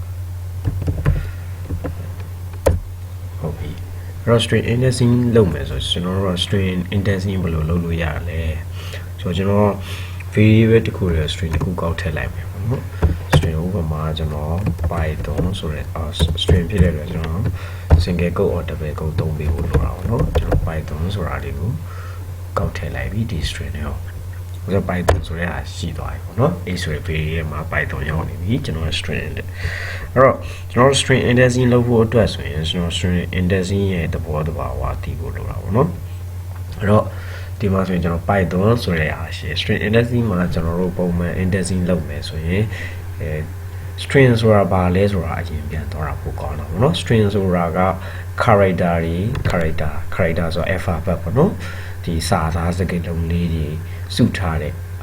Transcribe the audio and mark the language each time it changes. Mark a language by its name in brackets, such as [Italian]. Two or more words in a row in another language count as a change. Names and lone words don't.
[Burmese] ဟုတ်ပြီအဲ့တော့ [English] string indexing [Burmese] လုပ်မယ်ဆိုကျွန်တော်တို့က [English] string indexing [Burmese] ဘယ်လိုလုပ်လို့ရလဲဆိုတော့ကျွန်တော် variable တစ်ခုရဲ့ string တစ်ခုကောက်ထည့်လိုက်မယ်ပေါ့နော် string ဥပမာကျွန်တော် python ဆိုတဲ့ string ဖြစ်တဲ့အတွက်ကျွန်တော် [English] single quote or double quote [Burmese] သုံးပေးဖို့လိုတာပေါ့နော်ကျွန်တော် python ဆိုတာလေးကိုကောက်ထည့်လိုက်ပြီဒီ string နဲ့ဆိုတော့ python ဆို တဲ့ဟာရှိသွားပြီပေါ့နော် a ဆိုတဲ့ variable မှာ python ရောက်နေပြီကျွန်တော် string အဲ့တော့ကျွန်တော် [English] string indexing [Burmese] လုပ်ဖို့ အတွက်ဆိုရင်ကျွန်တော် [English] string indexing [Burmese] ရဲ့သဘောတဘာဝသိဖို့လိုတာပေါ့နော်အဲ့တော့ဒီမှာဆိုရင်ကျွန်တော် python ဆိုတဲ့ဟာရှိ [English] string indexing [Burmese] မှာကျွန်တော်တို့ပုံမှန် indexing လုပ်မယ်ဆိုရင်string ဆိုတာဘာလဲဆိုတာအရင်ပြန်သွားတာပိုကောင်းတာပေါ့နော် string ဆိုတာက character တွေ character ဆို alphabet ပေါ့နော်ဒီစာသားစကားလုံးလေးတွေစုထားတဲ့